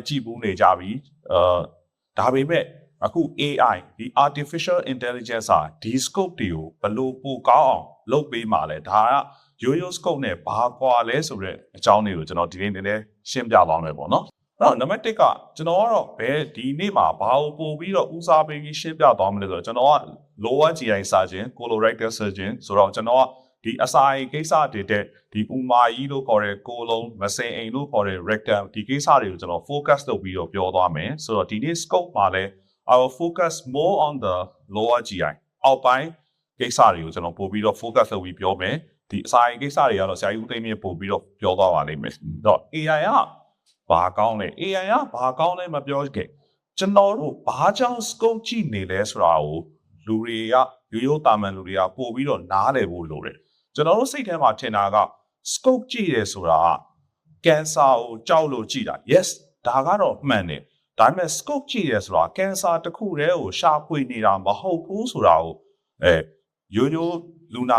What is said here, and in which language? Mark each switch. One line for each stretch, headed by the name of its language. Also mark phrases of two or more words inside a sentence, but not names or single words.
Burmese: ကြည်ဘူးနေကြပြီဒါပေမဲ့အခု AI ဒီ
English: artificial intelligence
Burmese: ဟာဒီ scope တွေကိုဘယ်လိုပိုကောင်းအောင်လုပ်ပေးမှာလဲဒါကရိုးရိုး scope နဲ့ဘာကွာလဲဆိုတဲ့အကြောင်းတွေကိုကျွန်တော်ဒီနေ့နည်းနည်းရှင်းပြသွားမယ်ပေါ့နော်အဲ့တော့နံပါတ်1ကကျွန်တော်ကတော့ဘယ်ဒီနေ့မှာဘာကိုပို့ပြီးတော့ဦးစားပေးရှင်းပြသွားမလဲဆိုတော့ကျွန်တော်က
English: lower GI surgeon colorectal surgeon
Burmese: ဆိုတော့ကျွန်တော်ကဒီအစာအိမ်ကိစ္စတွေတဲ့ဒီဥမာကြီးလို့ခေါ်တဲ့ကိုလုံးမစင်အိမ်လို့ခေါ်တဲ့ rectum ဒီ ကိစ္စတွေကိုကျွန်တော် focus လုပ်ပြီးတော့ပြောသွားမယ်ဆိုတော့ဒီနေ့ scope မှာလဲ
English: I will focus more on the lower GI
Burmese: အောက်ပိုင်းကိစ္စတွေကိုကျွန်တော်ပို့ပြီးတော့ focus လုပ်ပြီးပြောမယ်ဒီအစာအိမ်ကိစ္စတွေကတော့ဆရာကြီးဦးသိန်းမြင့်ပို့ပြီးတော့ပြောသွားပါလိမ့်မယ်တော့ AI ကဘာကောင်းလဲ AI ကဘာကောင်းလဲမပြောခဲ့ကျွန်တော်တို့ဘာကြောင့် scope ကြည့်နေလဲဆိုတာကိုလူတွေကရိုးရိုးတာမန်လူတွေကပို့ပြီးတော့နားလည်ဖို့လိုတယ်ကျွန်တော်တို့စိတ်ထဲမှာထင်တာက scope ကြည့်ရဲဆိုတာက cancer ကိုကြောက်လို့ကြည့်တာ yes ဒါကတော့မှန်တယ်ဒါပေမဲ့ scope ကြည့်ရဲဆိုတာ cancer တစ်ခုတည်းကိုရှာဖွေနေတာမဟုတ်ဘူးဆိုတာကိုရိုးရိုးလူနာ